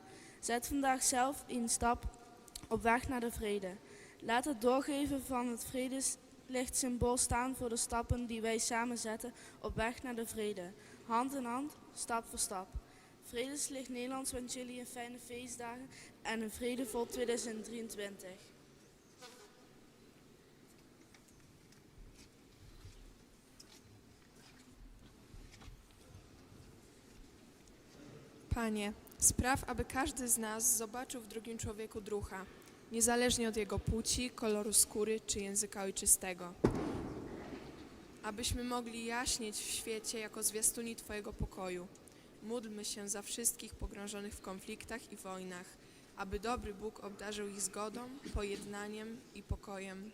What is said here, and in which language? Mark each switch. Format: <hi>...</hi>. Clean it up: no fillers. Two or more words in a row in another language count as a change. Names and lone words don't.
<nl>Zet vandaag zelf een stap op weg naar de vrede. Laat het doorgeven van het vredeslichtsymbool staan voor de stappen die wij samen zetten op weg naar de vrede. Hand in hand, stap voor stap. Vredeslicht Nederlands wens jullie een fijne feestdagen en een vredevol 2023.</nl> <pl>Panie, spraw, aby każdy z nas zobaczył w drugim człowieku druha, niezależnie od jego płci, koloru skóry czy języka ojczystego. Abyśmy mogli jaśnieć w świecie jako zwiastuni Twojego pokoju. Módlmy się za wszystkich pogrążonych w konfliktach i wojnach, aby dobry Bóg obdarzył ich zgodą, pojednaniem i pokojem.</pl>